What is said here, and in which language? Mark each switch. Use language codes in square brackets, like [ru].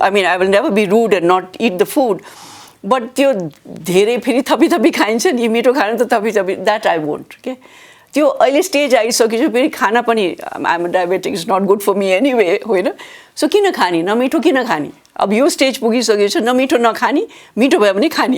[en] I mean, I will never be rude and not eat the food. [ne] But त्यो धेरै फेरि थपी खाइन्छ नि, मिठो खानु त थपी [en] that I won't. Okay? [ne] त्यो अहिले स्टेज आइसकेपछि फेरि खाना पनि [en] I'm a diabetic, it's not good for me anyway, [ne] होइन? सो किन खाने, नमिठो किन खाने? अब यो स्टेज पुगिसकेको छ, नमिठो नखाने, मिठो भयो भने खाने।